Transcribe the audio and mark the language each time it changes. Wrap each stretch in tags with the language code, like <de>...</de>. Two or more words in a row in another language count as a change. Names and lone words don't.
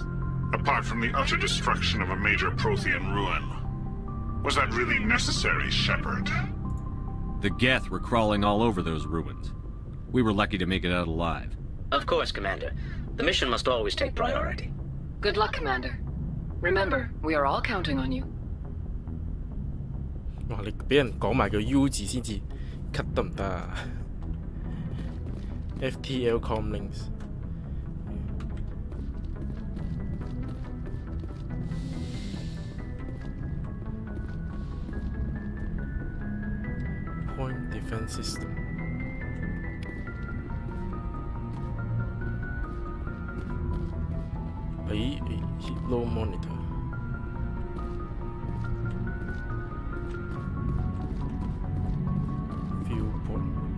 <en>Apart from the utter destruction of a major Prothean ruin. Was that really necessary, Shepard? The Geth were crawling all over those ruins. We were lucky to make it out alive. Of course, Commander. The mission must always take priority. Good luck, Commander. Remember, we are all counting on you.</en> <yue>哇！你俾人講埋個 U 字先至 cut 得唔得啊</yue> <en>？FTL Comlinks。Point Defense System。Hit low monitor。Viewpoint。</en>